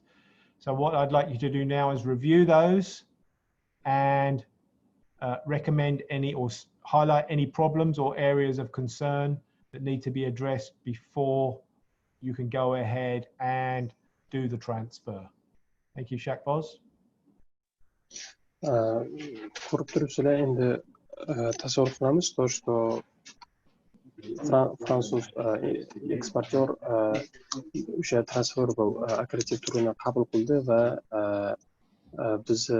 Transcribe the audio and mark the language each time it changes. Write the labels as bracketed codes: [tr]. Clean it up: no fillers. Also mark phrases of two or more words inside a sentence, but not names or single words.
[en] So what I'd like you to do now is review those and recommend any or highlight any problems or areas of concern that need to be addressed before you can go ahead and do the transfer. Thank you, Shakboz. [uz] Ko'rib turibsizlar, endi tasavvur qilamiz, [ru] то что [uz] fransuz eksportyor o'sha transferable aggressiv turini qabul qildi va biz